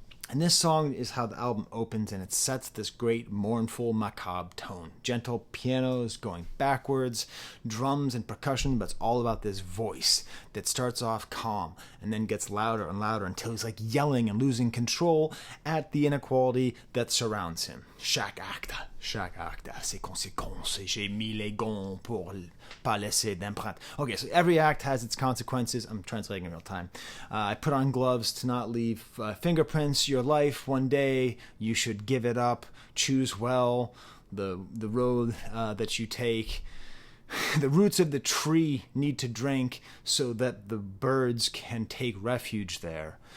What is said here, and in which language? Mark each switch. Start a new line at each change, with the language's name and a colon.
English: And this song is how the album opens, and it sets this great mournful, macabre tone. Gentle pianos going backwards, drums and percussion, but it's all about this voice that starts off calm and then gets louder and louder until he's like yelling and losing control at the inequality that surrounds him.
French: Chaque acte a ses conséquences, et j'ai mis les gants pour pas laisser d'empreinte.
English: Okay, so every act has its consequences. I'm translating in real time. I put on gloves to not leave fingerprints. Your life, one day, you should give it up. Choose well the road that you take. The roots of the tree need to drink so that the birds can take refuge there.